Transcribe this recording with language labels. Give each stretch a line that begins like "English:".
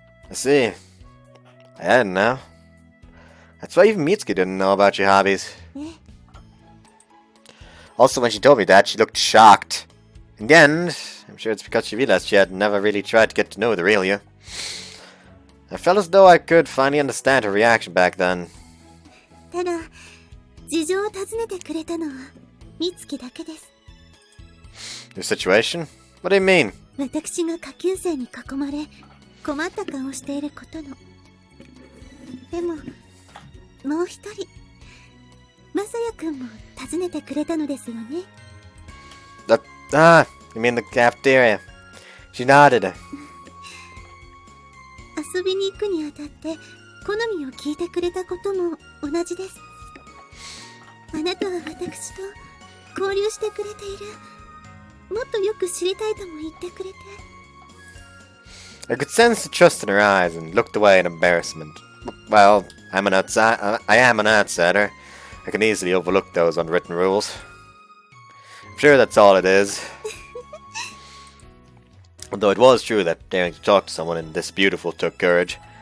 English: I see. I didn't know. That's why even Mitsuki didn't know about your hobbies. Also, when she told me that, she looked shocked. In the end, I'm sure it's because she realized she had never really tried to get to know the real you. I felt as though I could finally understand her reaction back then.
Japanese: ただ、事情を尋ねてくれたのは美月だけです。
English: Your situation? What do you mean?
Japanese: 私が下級生に囲まれ、困った顔をしていることの。でも、もう一人、まさやくんも尋ねてくれたのですよね。
English: You mean the cafeteria? She nodded.
Japanese: 遊びに行くにあたって好みを聞いてくれたことも同じです。あなたは私と交流してくれている。もっとよく知りたいとも言ってくれて。
English: I could sense the trust in her eyes and looked away in embarrassment. Well, I am an outsider. I can easily overlook those unwritten rules. I'm sure that's all it is. Although it was true that daring to talk to someone in this beautiful took courage.